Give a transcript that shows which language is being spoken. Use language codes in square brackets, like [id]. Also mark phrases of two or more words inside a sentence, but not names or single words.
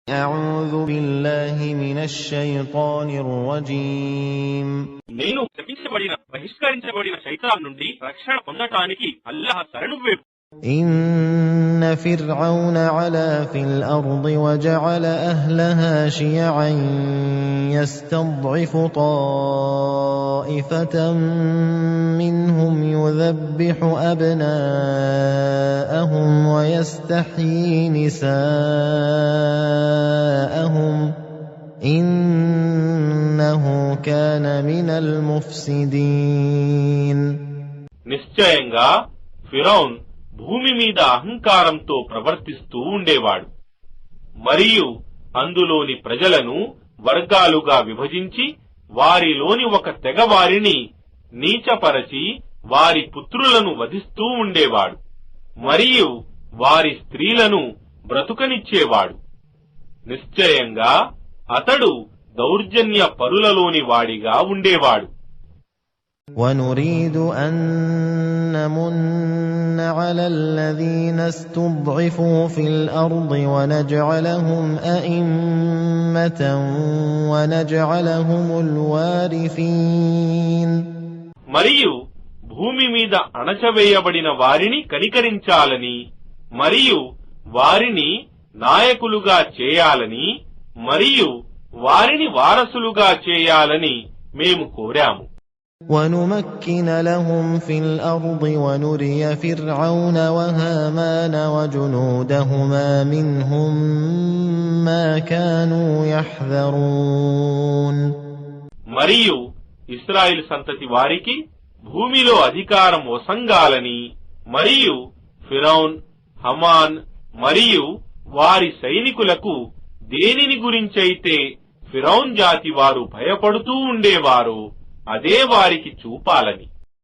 [ar] أعوذ بالله من الشيطان الرجيم [te] నేను శపించబడిన బహిష్కరించబడిన శైతాన్ నుండి రక్షణ పొందటానికి అల్లాహ్ శరణు వేడు. [ar] إن فرعون علا في الأرض وجعل أهلها شيعا يستضعف طائفة منهم يذبح أبناءهم ويستحيي نساءهم إنه كان من المفسدين. [te] నిశ్చయంగా ఫిరౌన్ భూమి మీద అహంకారంతో ప్రవర్తిస్తూ ఉండేవాడు మరియు అందులోని ప్రజలను వర్గాలుగా విభజించి వారిలోని ఒక తెగ వారిని నీచపరచి వారి పుత్రులను వధిస్తూ ఉండేవాడు మరియు వారి స్త్రీలను బ్రతుకనిచ్చేవాడు. నిశ్చయంగా అతడు దౌర్జన్య పరులలోని వాడిగా ఉండేవాడు. [ar] ونريد أن نمن على الذين استضعفوا في الأرض ونجعلهم أئمة ونجعلهم الوارثين. [te] మరియు భూమి మీద అణచవేయబడిన వారిని కనికరించాలని మరియు వారిని నాయకులుగా చేయాలని మరియు వారిని వారసులుగా చేయాలని మేము కోరాము. [ar] ونمكن لهم في الأرض ونري فرعون وهامان وجنودهما منهم ما كانوا يحذرون. [te] మరియు ఇశ్రాయేలు సంతతి వారికి భూమిలో అధికారం వసంగాలని మరియు ఫిరౌన్, హమాన్ మరియు వారి సైనికులకు దేనిని గురించైతే ఫిరౌన్ జాతి వారు భయపడుతూ ఉండేవారో అదే వారికి చూపాలని.